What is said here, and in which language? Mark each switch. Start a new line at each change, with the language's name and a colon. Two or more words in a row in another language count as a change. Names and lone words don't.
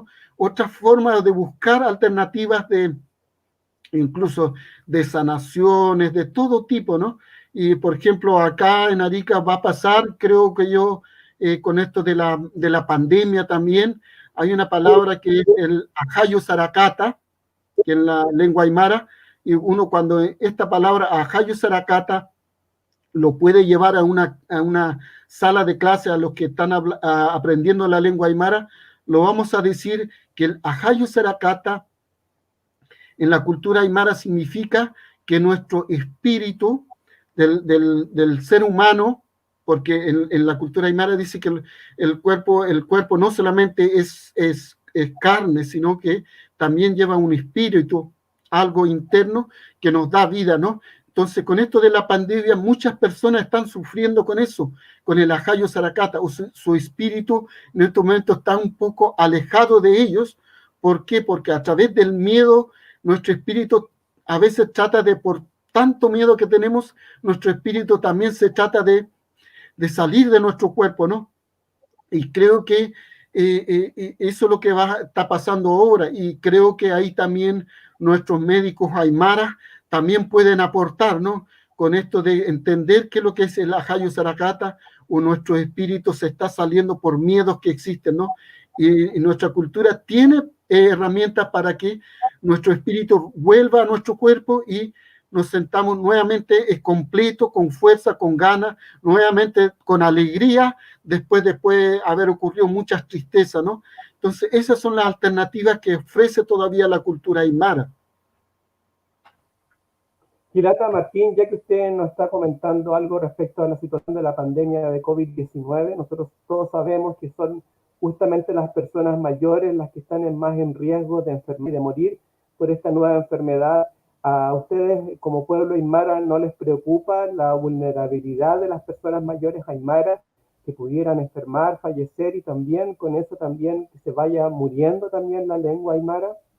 Spanish: Otra forma de buscar alternativas incluso de sanaciones, de todo tipo, ¿no? Y, por ejemplo, acá en Arica va a pasar, creo que yo, con esto de la pandemia también, hay una palabra que es el
Aymara: ajayo saracata,
Spanish: que en la lengua aymara, y uno cuando esta palabra
Aymara: ajayo saracata
Spanish: lo puede llevar a una sala de clase a los que están aprendiendo la lengua aymara, lo vamos a decir que el
Aymara: ajayo saracata
Spanish: en la cultura aymara significa que nuestro espíritu del ser humano, porque en la cultura aymara dice que el cuerpo no solamente es carne, sino que también lleva un espíritu, algo interno que nos da vida, ¿no? Entonces, con esto de la pandemia, muchas personas están sufriendo con eso, con el
Aymara: ajayo saracata,
Spanish: o su espíritu en este momento está un poco alejado de ellos. ¿Por qué? Porque a través del miedo, nuestro espíritu a veces trata por tanto miedo que tenemos, nuestro espíritu también se trata de salir de nuestro cuerpo, ¿no? Y creo que eso es lo que está pasando ahora, y creo que ahí también nuestros médicos aymaras también pueden aportar, ¿no? Con esto de entender qué es lo que es el
Aymara: ajayo saracata,
Spanish: o nuestro espíritu se está saliendo por miedos que existen, ¿no? Y nuestra cultura tiene herramientas para que nuestro espíritu vuelva a nuestro cuerpo y nos sentamos nuevamente completo, con fuerza, con ganas, nuevamente con alegría, después de haber ocurrido muchas tristezas, ¿no? Entonces, esas son las alternativas que ofrece todavía la cultura aymara. Gilata Martín, ya que usted nos está comentando algo respecto a la situación de la pandemia de COVID-19, nosotros todos sabemos que son justamente las personas mayores las que están más en riesgo de enfermar y de morir por esta nueva enfermedad. ¿A ustedes como pueblo aymara no les preocupa la vulnerabilidad de las personas mayores aymaras que pudieran enfermar, fallecer, y también con eso también que se vaya muriendo también la lengua aymara?